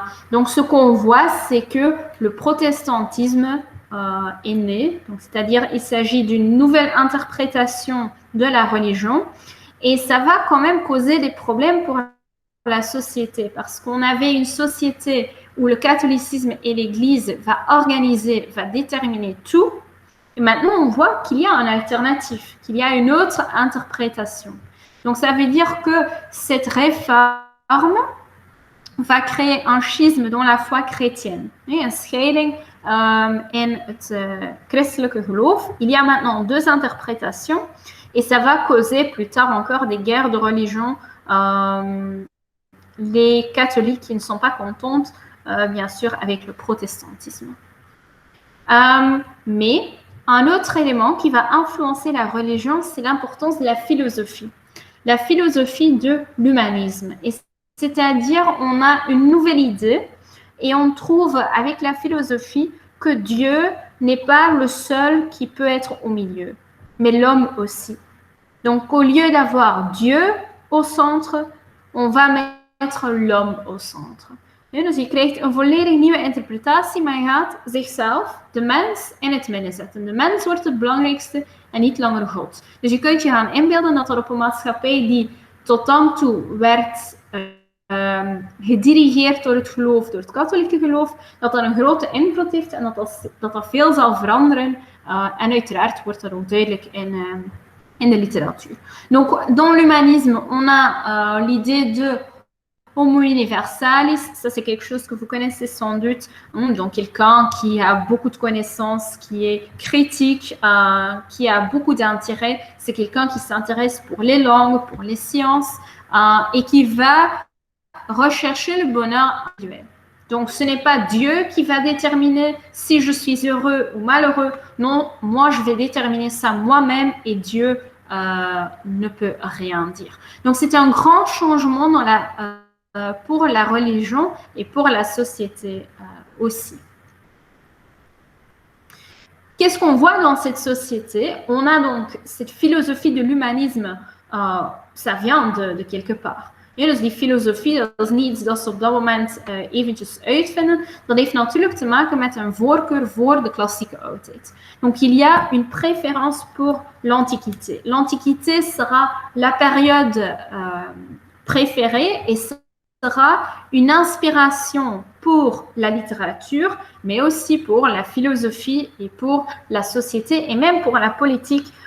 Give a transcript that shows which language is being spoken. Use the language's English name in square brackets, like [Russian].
[French] Donc ce qu'on voit, c'est que le protestantisme est né, c'est-à-dire il s'agit d'une nouvelle interprétation de la religion et ça va quand même causer des problèmes pour la société parce qu'on avait une société où le catholicisme et l'Église va déterminer tout et maintenant on voit qu'il y a un alternatif, qu'il y a une autre interprétation. Donc ça veut dire que cette réforme va créer un schisme dans la foi chrétienne. [Dutch] Een scheiding in het christelijke geloof. [French] Il y a maintenant deux interprétations et ça va causer plus tard encore des guerres de religion. Les catholiques qui ne sont pas contentes, bien sûr, avec le protestantisme. Mais Un autre élément qui va influencer la religion, c'est l'importance de la philosophie de l'humanisme. Et c'est-à-dire, on a une nouvelle idée et on trouve avec la philosophie que Dieu n'est pas le seul qui peut être au milieu, mais l'homme aussi. Donc, au lieu d'avoir Dieu au centre, on va mettre l'homme au centre. [Dutch] Ja, dus je krijgt een volledig nieuwe interpretatie, maar je gaat zichzelf, de mens, in het midden zetten. De mens wordt het belangrijkste en niet langer God. Dus je kunt je gaan inbeelden dat er op een maatschappij die tot dan toe werd gedirigeerd door het geloof, door het katholieke geloof, dat een grote invloed heeft en dat veel zal veranderen. En uiteraard wordt dat ook duidelijk in de littérature. [French] Donc, dans l'humanisme, on a l'idée de Homo universalis, ça c'est quelque chose que vous connaissez sans doute, donc quelqu'un qui a beaucoup de connaissances, qui est critique, qui a beaucoup d'intérêt, c'est quelqu'un qui s'intéresse pour les langues, pour les sciences, et qui va rechercher le bonheur individuel. Donc ce n'est pas Dieu qui va déterminer si je suis heureux ou malheureux, non, moi je vais déterminer ça moi-même et Dieu ne peut rien dire. Donc c'est un grand changement dans pour la religion et pour la société aussi. Qu'est-ce qu'on voit dans cette société? On a donc cette philosophie de l'humanisme, ça vient de quelque part. [Dutch] Ja, dus die filosofie, dat is niet iets dat ze op dat moment eventjes uitvinden. Dat heeft natuurlijk te maken met een voorkeur voor de klassieke oudheid. [French] Donc il y a une préférence pour l'Antiquité. L'Antiquité sera la période préférée et sera une inspiration pour la littérature, mais aussi pour la philosophie et pour la société et même pour la politique.